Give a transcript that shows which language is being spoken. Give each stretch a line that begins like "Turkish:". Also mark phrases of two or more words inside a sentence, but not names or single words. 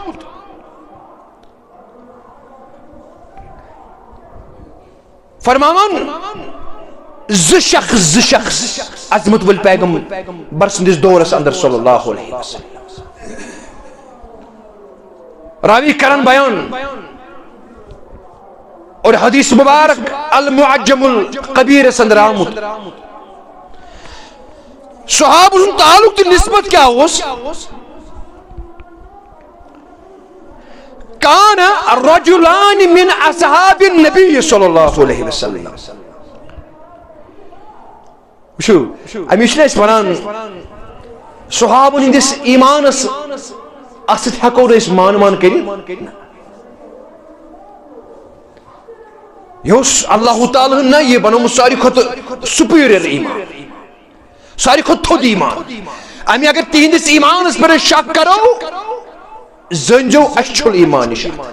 Kashmiri: فرماوان زٕ شخص عظمت وٲلۍ پیغمبر سٕنٛدِس دورس اندر
Arabic: صلی اللہ علیہ وسلم
Kashmiri: راوی کران بیان اور حدیث مبارک المعجم القبیرس اندر آمُت صحابہ ہُنٛد تعلق تہٕ نسبت کیٛاہ اوس
Arabic: کان رجلان من اصحاب النبی صلی اللہ علیہ وسلم
Kashmiri: وٕچھِو امی چھِنہٕ أسۍ ونان صحابن ہٕنٛدِس ایمانس اتھ سۭتۍ ہٮ۪کو نہٕ أسۍ مان کٔرِتھ یہِ اوس اللہ تعالیٰ ہن نہ یہِ بنومُت ساروی کھۄتہٕ سُپیریور ایمان ساروی کھۄتہٕ تھوٚد ایمان امی اگر تِہنٛدِس ایمانس پٮ۪ٹھ أسۍ شک کرو زٲنۍزیو اَسہِ چھُل ایمان نِش